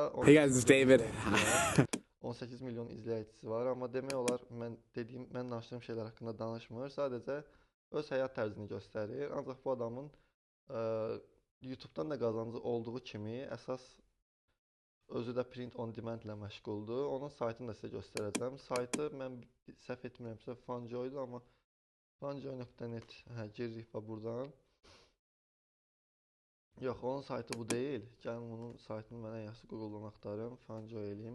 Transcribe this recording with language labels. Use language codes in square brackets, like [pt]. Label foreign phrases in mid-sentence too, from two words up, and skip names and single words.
[en] Hey guys, it's David. [az] 18 milyon izləyicisi var, amma demək olar mən danışdığım şeylər haqqında danışmır, sadəcə öz həyat tərzini göstərir. Ancaq bu adamın YouTube'dan da qazancı olduğu kimi əsas özü də [en] print on demand [az] ilə məşğuldur. Onun saytını da sizə göstərəcəm. Saytı mən səhv etmirəmsə Fanjoy-dur, amma fanjoy.net giririk buradan. Yox, onun saytı bu deyil. Gəlin onun saytını mən ən yaxşı Google-dan axtarım, Fanjoy eləyim.